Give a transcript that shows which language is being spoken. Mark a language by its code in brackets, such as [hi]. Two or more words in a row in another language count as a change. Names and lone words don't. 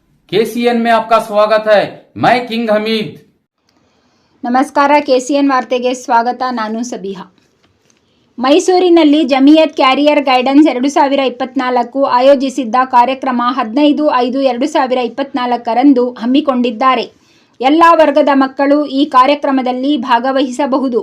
[hi] केसीएन में आपका स्वागत है। मैं किंग हमीद। [kn] ನಮಸ್ಕಾರ, KCN ವಾರ್ತೆಗೆ ಸ್ವಾಗತ. ನಾನು ಸಬಿಹಾ. ಮೈಸೂರಿನಲ್ಲಿ ಜಮಿಯತ್ ಕ್ಯಾರಿಯರ್ ಗೈಡೆನ್ಸ್ 2024 ಆಯೋಜಿಸಿದ್ದ ಕಾರ್ಯಕ್ರಮ 15/5/2024 ಹಮ್ಮಿಕೊಂಡಿದ್ದಾರೆ. ಎಲ್ಲ ವರ್ಗದ ಮಕ್ಕಳು ಈ ಕಾರ್ಯಕ್ರಮದಲ್ಲಿ ಭಾಗವಹಿಸಬಹುದು.